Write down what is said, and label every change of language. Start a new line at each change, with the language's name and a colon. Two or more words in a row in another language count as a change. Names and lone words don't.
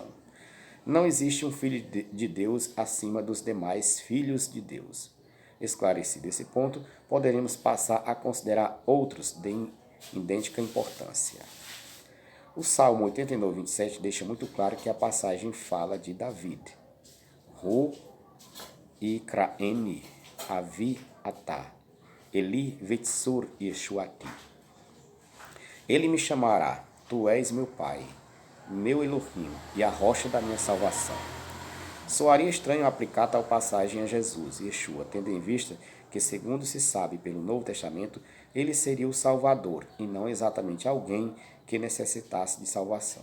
Portuguese: Não existe um filho de Deus acima dos demais filhos de Deus. Esclarecido esse ponto, poderemos passar a considerar outros de idêntica importância. O Salmo 89, 27 deixa muito claro que a passagem fala de David.
Hebrew: הוא יקראני אבי אתה אלי וצור ישועתי.
Portuguese: Ele me chamará, tu és meu pai, meu Elohim e a rocha da minha salvação. Soaria estranho aplicar tal passagem a Jesus, Yeshua, tendo em vista que, segundo se sabe pelo Novo Testamento, ele seria o Salvador e não exatamente alguém que necessitasse de salvação.